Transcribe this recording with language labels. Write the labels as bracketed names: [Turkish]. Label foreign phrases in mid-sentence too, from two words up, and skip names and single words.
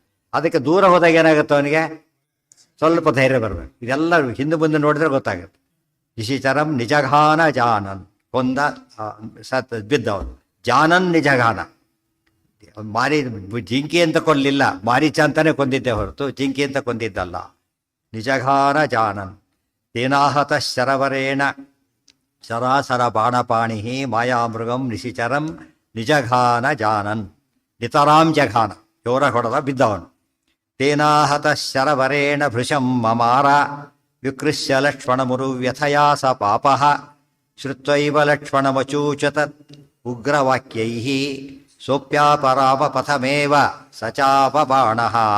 [Kannada] ಅದಕ್ಕೆ ದೂರ ಹೋದಾಗ ಏನಾಗುತ್ತೆ, ಅವನಿಗೆ ಸ್ವಲ್ಪ ಧೈರ್ಯ ಬರಬೇಕು. ಇದೆಲ್ಲ ಹಿಂದೆ ಮುಂದೆ ನೋಡಿದ್ರೆ ಗೊತ್ತಾಗುತ್ತೆ. [Sanskrit] ನಿಶಿಚರಂ ನಿಜಘಾನ ಜಾನನ್, [Kannada] ಕೊಂದ ಬಿದ್ದವನು. [Sanskrit] ಜಾನನ್ ನಿಜಘಾನ, [Kannada] ಮಾರಿ ಜಿಂಕಿ ಅಂತ ಕೊಲ್ಲಿಲ್ಲ, ಮಾರೀಚ ಅಂತಾನೆ ಕೊಂದಿದ್ದೆ ಹೊರತು ಜಿಂಕಿ ಅಂತ ಕೊಂದಿದ್ದಲ್ಲ. [Sanskrit] ನಿಜಘಾನ ಜಾನನ್ ತೇನಾಹತ ಶರವರೇಣ ಶರಾಸರ ಬಾಣಪಾಣಿ ಮಾಯಾಮೃಗಂ ನಿಶಿಚರಂ ನಿಜಘಾನ ಜಾನನ್. ನಿತರಾಂ ಜಘಾನ, [Kannada] ಜೋರ ಹೊಡೆದ ಬಿದ್ದವನು. [Sanskrit] ತೇನಾಹತ ಶರವರೇಣ ಭೃಶಂ ಮಮಾರ ವಿಕೃಶ್ಯ ಲಕ್ಷ್ಮಣಮುರು ವ್ಯಥಯಾ ಸ ಪಾಪಃ ಶ್ರುತ್ವೈವ ಲಕ್ಷ್ಮಣಮಚೂಚತ ಉಗ್ರವಾಕ್ಯೈಃ ಸೋಪ್ಯಾಪರಾಮ ಪಥಮೇವ ಸಚಾಪ ಬಾಣಃ.